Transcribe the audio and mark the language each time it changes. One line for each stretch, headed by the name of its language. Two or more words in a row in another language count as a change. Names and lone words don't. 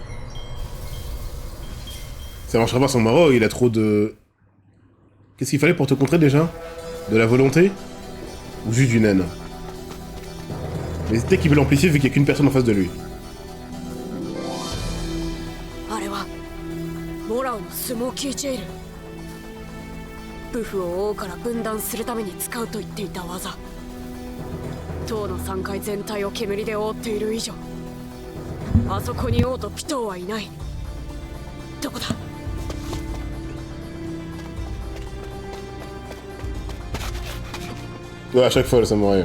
French: Ça marchera pas sans Maro, il a trop de... Qu'est-ce qu'il fallait pour te contrer déjà? De la volonté? Ou juste d'une haine? Mais peut-être qu'il veut l'amplifier vu qu'il n'y a qu'une personne en face de lui.
Japanese: あれはモラオのスモーキージェイル。ブフを王から分断するために使うと言っていた技。塔の3階全体を煙で覆っている以上、あそこに王とピトーはいない。どこだ？
French: Ouais, à chaque fois le samouraï.